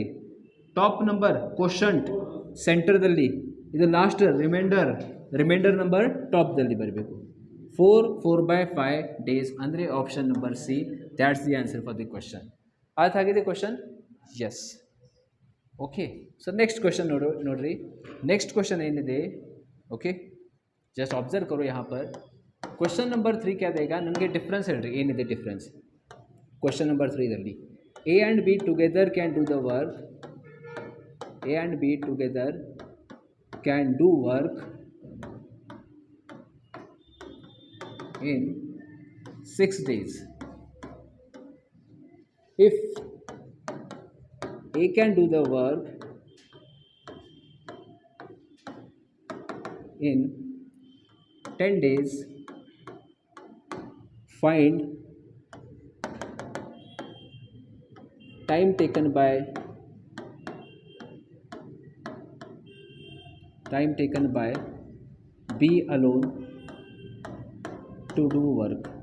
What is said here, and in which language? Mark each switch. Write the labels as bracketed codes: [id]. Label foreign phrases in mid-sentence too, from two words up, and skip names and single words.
[en] top number quotient [kn] ಸೆಂಟರ್ದಲ್ಲಿ, ಇದು [en] last remainder number [kn] ಟಾಪ್ದಲ್ಲಿ ಬರಬೇಕು. 4 4/5 ಡೇಸ್ ಅಂದರೆ [en] option number C. that's the answer for the question. [kn] ಅರ್ಥ ಆಗಿದೆ [en] question? yes. okay, so next question ನೋಡ್ರಿ. next question [hi] ಏನಿದೆ, ಓಕೆ [en] just observe [hi] करो यहाँ पर. [en] question number [kn] 3 [hi] क्या देगा [kn] नಮಗೆ ಡಿಫ್ರೆನ್ಸ್ ಹೇಳ್ರಿ. ಏನಿದೆ ಡಿಫ್ರೆನ್ಸ್ [en] question number [kn] 3 ದಲ್ಲಿ? [en] A and B together can do the work. A and B together can do work in 6 days. If A can do the work in 10 days, find time taken by B alone to do work.